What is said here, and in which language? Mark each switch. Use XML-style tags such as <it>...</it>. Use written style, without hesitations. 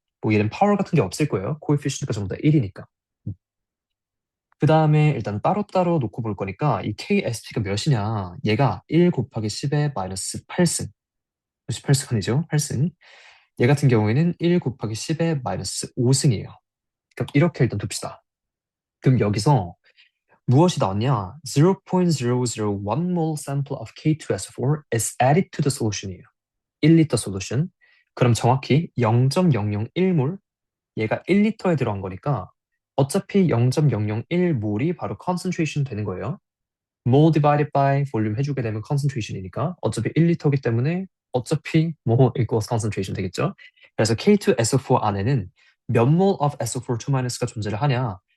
<ko>뭐 얘는 파워 같은 게 없을 거예요. 코에피션트가 전부 다 1이니까. 그 다음에 일단 따로따로 놓고 볼 거니까 이 KSP가 몇이냐. 얘가 1 곱하기 10의 마이너스 8승. 8승 아니죠? 8승. 얘 같은 경우에는 1 곱하기 10의 마이너스 5승이에요. 그럼 이렇게 일단 둡시다. 그럼 여기서 무엇이 나왔냐?</ko> <en>0.001 mole sample of K2SO4 is added to the solution이에요.</en> <ko>1리터 솔루션. 그럼 정확히 0.001몰 얘가 1리터에 들어간 거니까 어차피 0.001몰이 바로 concentration 되는 거예요. mole divided by volume 해주게 되면 concentration이니까 어차피 1리터기 때문에 어차피 뭐 equals concentration 되겠죠? 그래서 K2SO4 안에는 몇 mol of SO4 2-가 존재를 하냐?</ko>